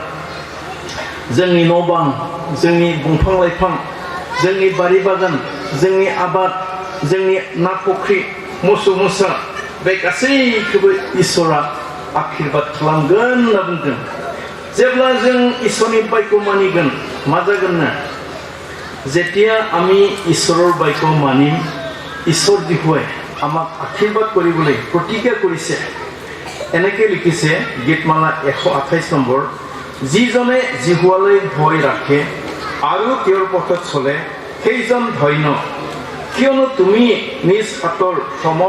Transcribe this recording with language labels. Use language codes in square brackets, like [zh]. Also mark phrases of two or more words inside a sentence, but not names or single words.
[brx] जोंनि न' बां जोंनि दंफां लाइफां जोंनि बारि बागान जोंनि आबाद जोंनि ना फुख्रि मोसौ मोसा बे गासैखौबो इसोरा आशीर्बाद खालामगोन होनना बुंदों जेब्ला जों इसोरनि बायखौ मानिगोन मा जागोन ना [as] যেতিয়া আমি ঈশ্বৰৰ বাক্য মানিম ঈশ্বৰ দিহুৱাই আমাক আশীৰ্বাদ কৰিবলৈ প্ৰতিজ্ঞা কৰিছে এনেকৈ লিখিছে গীতমালা 128 নম্বৰ যিজনে জিহুৱালৈ ভয় ৰাখে আৰু তেওঁৰ পথত চলে সেইজন ধন্য কিয়নো তুমি নিজ হাতৰ শ্ৰমৰ